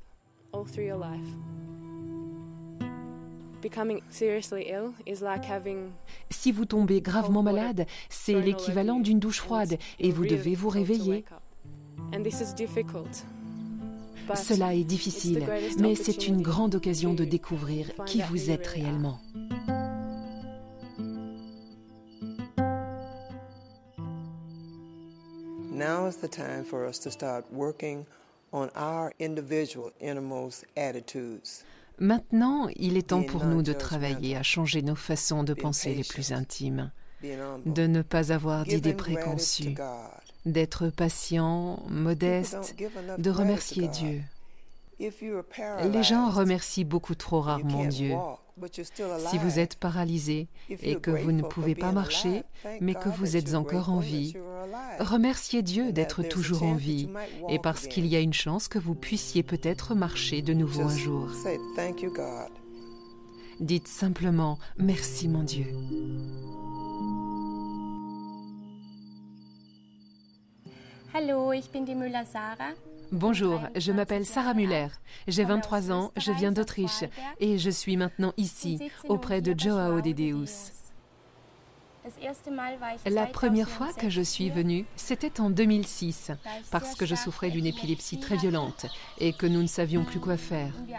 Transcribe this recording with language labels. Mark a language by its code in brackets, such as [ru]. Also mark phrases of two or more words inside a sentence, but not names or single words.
[fr] Si vous tombez gravement malade, c'est l'équivalent d'une douche froide, et vous devez vous réveiller. Cela est difficile, mais c'est une grande occasion de découvrir qui vous êtes réellement. [en] Now is the time for us to start working on our individual innermost attitudes. [fr] Maintenant, il est temps pour nous de travailler à changer nos façons de penser les plus intimes, de ne pas avoir d'idées préconçues, d'être patient, modeste, de remercier Dieu. Les gens remercient beaucoup trop rarement Dieu. Si vous êtes paralysé et que vous ne pouvez pas marcher, mais que vous êtes encore en vie, remerciez Dieu d'être toujours en vie, et parce qu'il y a une chance que vous puissiez peut-être marcher de nouveau un jour. Dites simplement « Merci mon Dieu ». [de] Hallo, ich bin die Müller-Sarah. [fr] Bonjour, je m'appelle Sarah Müller. J'ai 23 ans, je viens d'Autriche et je suis maintenant ici, auprès de Joao de Deus. La première fois que je suis venue, c'était en 2006, parce que je souffrais d'une épilepsie très violente et que nous ne savions plus quoi faire.